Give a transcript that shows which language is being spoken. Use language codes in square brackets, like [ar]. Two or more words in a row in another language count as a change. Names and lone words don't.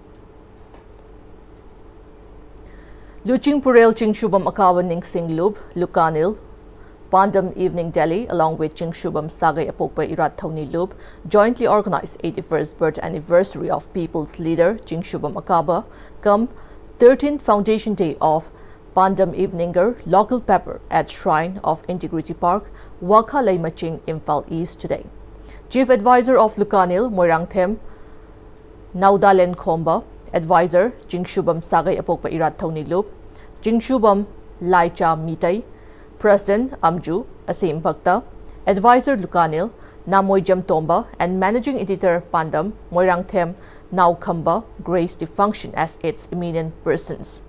[en] Luching Purel Chingshubam Akawa Ningsing Lub, Lukanil, Pandam Evening Delhi, along with Chingshubam Sagay Apokpa Irat Thoni Lub, jointly organized 81st birth anniversary of People's Leader Chingshubam Akaba, come 13th Foundation Day of Pandam Eveninger local paper at Shrine of Integrity Park, Waka Laimaching, Imphal East today. Chief Advisor of Lukanil, Moirangthem, Naudalen Khomba, Advisor, Chingshubam Sagay Apokpa Irat Thoni Lub, Chingshubam Laicha Mitai, President Amju Asim Bhakta, Advisor Lukanil, Namoijam Tomba, and Managing Editor Pandam, Moirangthem Naukhamba, graced the function as its eminent persons.